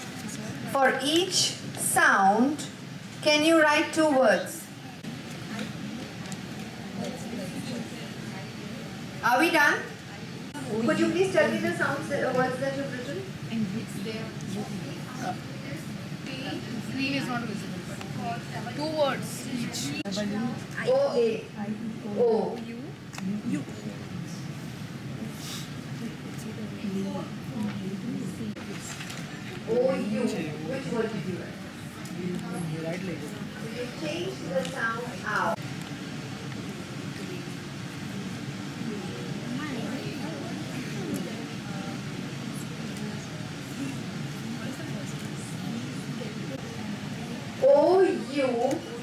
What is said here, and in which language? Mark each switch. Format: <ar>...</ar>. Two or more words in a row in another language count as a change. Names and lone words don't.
<en>For each sound, can you write 2 words? Are we done? Could you please tell me the sounds, words that you've written? Screen is not visible, but 2 words each. O-A. O. O-U. Which word did you write? So you change the sound out. O-U.</en>